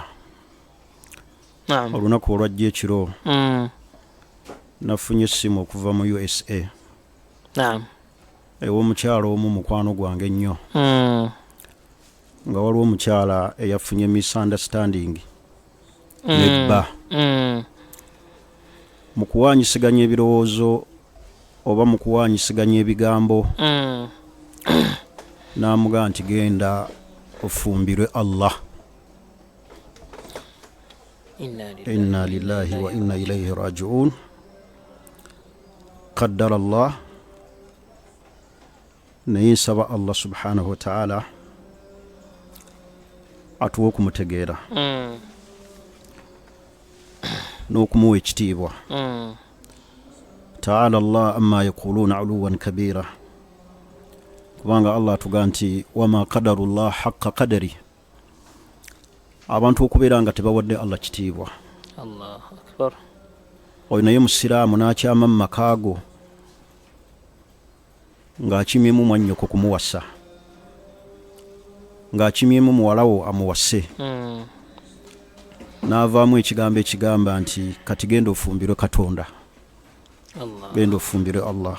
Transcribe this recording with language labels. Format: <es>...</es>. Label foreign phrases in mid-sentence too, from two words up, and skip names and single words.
<lg>Olunaku olwajja ekiro nafunye essimu okuva mu USA ew'omukyala omu mukwano gwange ennyo nga waliwo omukyala eyafunye misunderstanding nebba mu kuwaanyisiganya ebirowoozo oba mu kuwaanyisiganya ebigambo n'amugamba nti genda ofumbirwe Allah.</lg> <ar>إنا لله وإنا إليه راجعون. قدر الله,</ar> <lg>naye nsaba Allah</lg> <ar>سبحانه وتعالى</ar> <lg>atuwa okumutegeera n'okumuwa ekitiibwa.</lg> <ar>تعالى الله عما يقولون علوا كبيرا,</ar> <lg>kubanga Allah atuga nti</lg> <ar>وما قدروا الله حق قدره,</ar> <lg>abantu okubeera nga tebawadde Allah kitiibwa.</lg> <ar>الله أكبر.</ar> <lg>Oyo naye musiraamu n'akyama mu makaago ng'akimyemu mwannyoko kumuwasa, ng'akimyemu muwalawo amuwase, n'avaamu ekigambo ekigamba nti kati genda ofumbirwe Katonda, genda ofumbirwe Allah.</lg>